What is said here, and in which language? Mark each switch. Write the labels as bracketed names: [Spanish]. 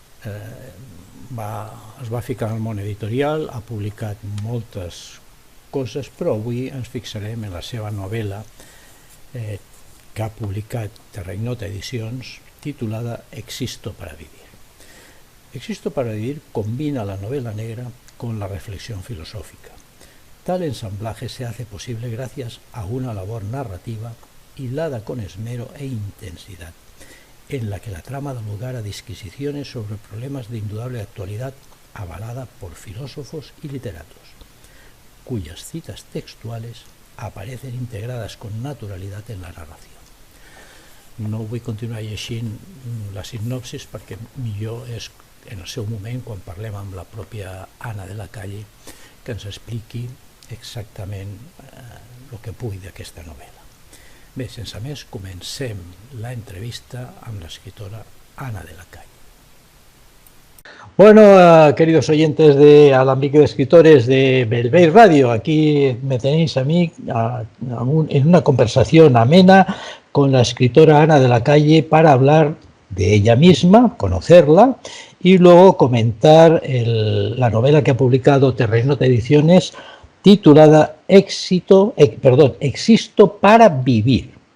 [Catalan] Es va ficar al món editorial, ha publicat moltes coses, però avui ens fixarem en la seva novel·la que ha publicat Terrenota Edicions, titulada Existo para vivir. [Spanish] Existo para vivir combina la novela negra con la reflexión filosófica. Tal ensamblaje se hace posible gracias a una labor narrativa hilada con esmero e intensidad, en la que la trama da lugar a disquisiciones sobre problemas de indudable actualidad avalada por filósofos y literatos, cuyas citas textuales aparecen integradas con naturalidad en la narració. [Catalan] No vull continuar llegint la sinopsis perquè millor és en el seu moment, quan parlem amb la pròpia Ana de la Calle, que ens expliqui exactament el que pugui d'aquesta novel·la. Bé, sense més, comencem la entrevista amb l'escriptora Ana de la Calle. [Spanish] Bueno, queridos oyentes de Alambic de Escritores de Bellvei Radio, aquí me tenéis a mí en una conversación amena con la escritora Ana de la Calle para hablar de ella misma, conocerla y luego comentar la novela que ha publicado Terrenota Ediciones titulada Existo para vivir.